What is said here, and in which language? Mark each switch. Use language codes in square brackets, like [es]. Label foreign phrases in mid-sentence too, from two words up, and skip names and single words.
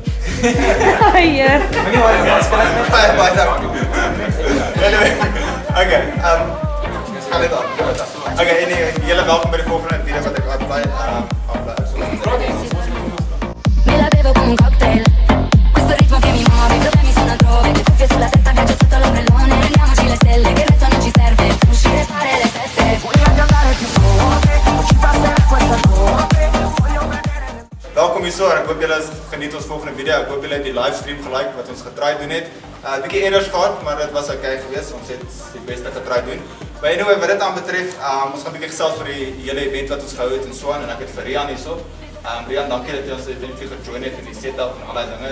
[af] Heer. Okay, gaan dit aan. [en] Okay, anyway, [af] julle welkom by die volgende video wat ek aanbly. [it] Me la bevo come un cocktail. Questo ritmo che mi muove, i problemi sono altrove. Le cuffie sulla testa, viaggio sotto l'ombrellone. Prendiamoci le stelle, che il resto non ci serve. Uscire e fare le feste. Voglio andare più forte, ci passerà questa notte. Voglio vedere. [af] Welkom hier so, ek hoop julle geniet ons volgende video. Ek hoop julle het die livestream gelike wat ons getry doen het. Bietjie errors gehad, maar dit was okay geweest. Ons het die beste getry doen. Maar anyway, wat dit aan betref, ons gaan bietjie gesels vir die hele event wat ons gehou het en so aan, en ek het vir Riaan hierso. Riaan, dankie dat jy ons eventueel gejoin het in die setup en allerlei dinge.